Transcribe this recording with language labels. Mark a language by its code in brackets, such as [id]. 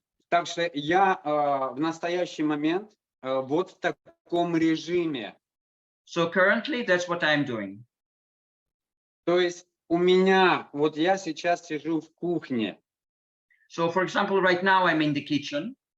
[ru] Так что я в настоящий момент вот в таком режиме. [en] So currently, that's what I'm doing. [ru] То есть у меня, вот я сейчас сижу в кухне. [en] So, for example, right now I'm in the kitchen.